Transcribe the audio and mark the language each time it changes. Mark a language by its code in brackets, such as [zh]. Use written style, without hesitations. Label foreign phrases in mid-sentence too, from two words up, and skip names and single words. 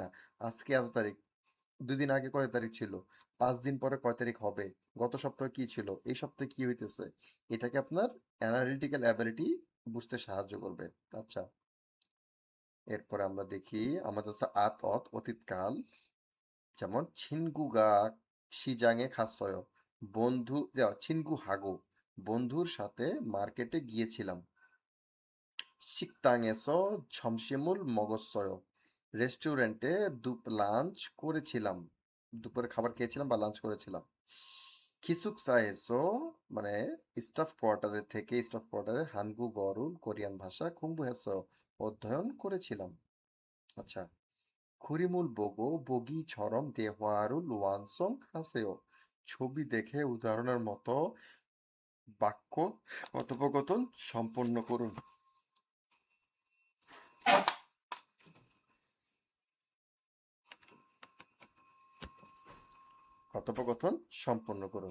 [bn] আজকে এত তারিখ, 2 দিন আগে কয় তারিখ ছিল, 5 দিন পরে কয় তারিখ হবে, গত সপ্তাহে কি ছিল, এই সপ্তাহে কি হইতেছে, এটাকে আপনার [en] analytical ability [bn] বুঝতে সাহায্য করবে। আচ্ছা, এরপরে আমরা দেখি আমাদের আছে আত অত অতীতকাল, যেমন [ko] 친구가 시장에 갔어요, [bn] বন্ধু ছিনগু হাগো, বন্ধুর সাথে মার্কেটে গিয়েছিলাম। [ko] 식당에서 점심을 먹었어요. [bn] রেস্টুরেন্টে লাঞ্চ করেছিলাম, দুপুরে খাবার খেয়েছিলাম বা লাঞ্চ করেছিলাম। 기숙사에서 মানে [en] staff quarter [bn] থেকে, [en] staff quarter [bn] 한국어를 কোরিয়ান ভাষা 공부했어요, অধ্যয়ন করেছিলাম। আচ্ছা, [ko] 그림을 보고 보기처럼 대화를 완성하세요. [bn] ছবি দেখে উদাহরণের মতো বাক্য কথোপকথন সম্পন্ন করুন। কথোপকথন সম্পন্ন করুন।